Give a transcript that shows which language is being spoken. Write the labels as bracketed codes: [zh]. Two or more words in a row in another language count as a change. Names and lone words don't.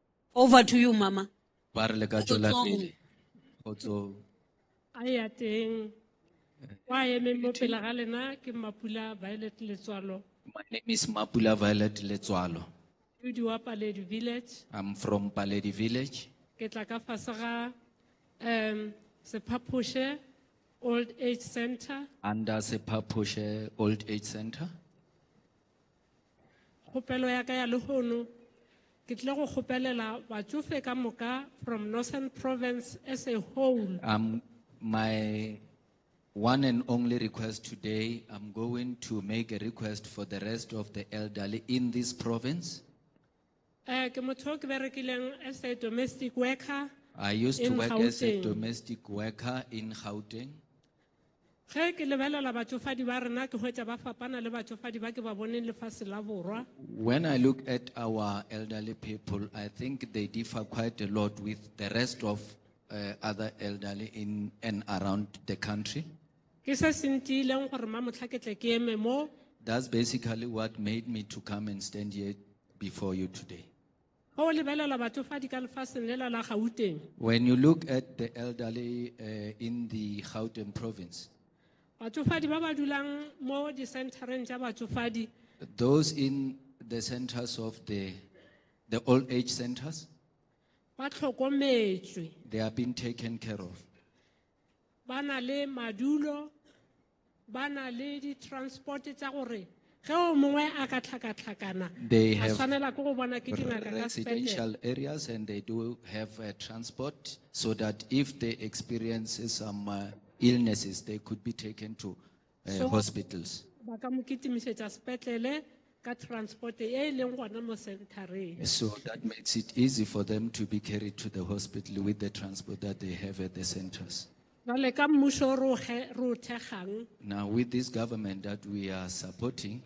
[en] Over to you, Mama. [nso] Ba re le ka tswela Kgotsong. pele. Kgotsong. a ya teng wa eme mo pele ga lena ke Mapula Violet Letswalo [en] My name is Mapula Violet Letswalo. [nso] Judy wa Paledi Village [en] I'm from Paledi Village. [nso] ke tla ka fase ga Sephaphoshe Old Age Center [en] Under Sephaphoshe Old Age Center. [nso] kgopelo ya ka ya lehono ke tle go kgopelela batsofe ka moka [en] from Northern Province as a whole My one and only request today, I'm going to make a request for the rest of the elderly in this province. [nso] ke motho o ke berekileng [en] as a domestic worker I used to in work as a Gauteng. domestic worker in Gauteng. [nso] Ge ke lebelela batsofadi ba rena ke hwetša ba fapana le batsofadi ba ke ba boneng lefatshe la borwa [en] When I look at our elderly people, I think they differ quite a lot with the rest of other elderly in and around the country. [nso] ke se se ntileng gore mamotlha ke tle ke eme mo [en] That's basically what made me to come and stand here before you today. [nso] go lebelela batsofadi ka lefatsheng lela la Gauteng [en] When you look at the elderly in the Gauteng province, [nso] batsofadi ba ba dulang mo di-centereng tša batsofadi [en] those in the centers of the old age centers, [nso] ba tlhokometswe [en] they are being taken care of. [nso] ba na le madulo ba na le di-transport tša gore ge o mongwe a ka tlhakatlhakana [en] They [nso] a [en] have [nso] tshwanela ke go bona ke dingaka ka [en] residential [nso] sepetlele [en] areas and they do have transport so that if they experience some illnesses, they could be taken to So- hospitals. [nso] ba ka mo kitimišetša sepetlele ka transport e leng gona mo centereng [en] So that makes it easy for them to be carried to the hospital with the transport that they have at the centers. [nso] jale ka mmušo o re o thekgang [en] Now, with this government that we are supporting,